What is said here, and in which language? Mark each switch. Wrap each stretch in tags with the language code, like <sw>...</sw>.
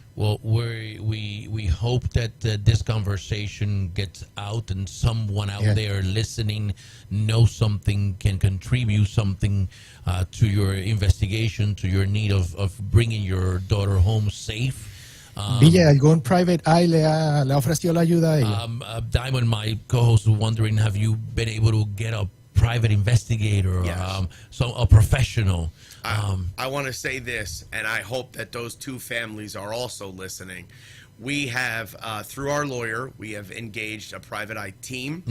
<en>Well, we hope that this conversation gets out and someone out there listening knows something, can contribute something to your investigation, to your need of bringing your daughter home safe.</en> <es>Villa, ¿algún</es> <en>private eye</en> <es>le ha ofrecido la ayuda a ella?</es> <en>Diamond, my co-host, was wondering, have you been able to get a private investigator, a professional? I want to say this, and I hope that those two families are also listening. We have, through our lawyer, we have engaged a private eye team.</en>